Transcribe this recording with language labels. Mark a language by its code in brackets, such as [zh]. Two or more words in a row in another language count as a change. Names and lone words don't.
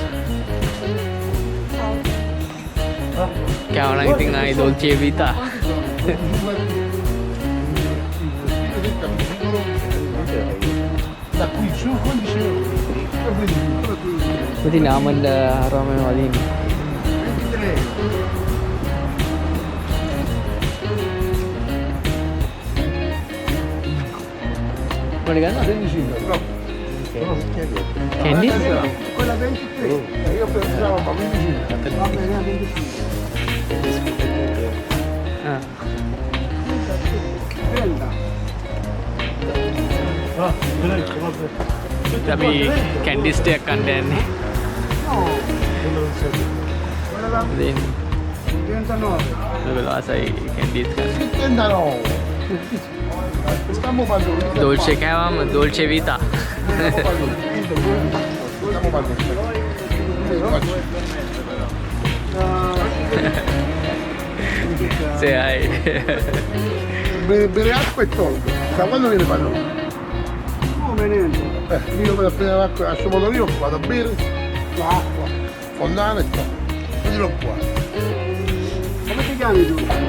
[si] කෑවනම් ඉතින් ආයි [it] dolce vita [si] ඉතින් ආමන්ඩ හරවම වදින්න මොකද ගන්නවද Candy? [it] Quella 23, io pensavo ma 25. Va bene, 25. 30. [si] අපි කැන්ඩිස් ටිකක් කන්න යන්නේ. ඉතින් 39. වෙලාසයි කැන්ඩිස් කන්න. 39. [it] Stiamo parlando. Dolce කෑවම dolce vita. Se hai Bere acqua e tolgo. Da quando viene padrone? Come niente? Io per prendere l'acqua a Somodorino vado a bere l'acqua, fondana e tolgo. Così lo puoi. Come ti chiami tu?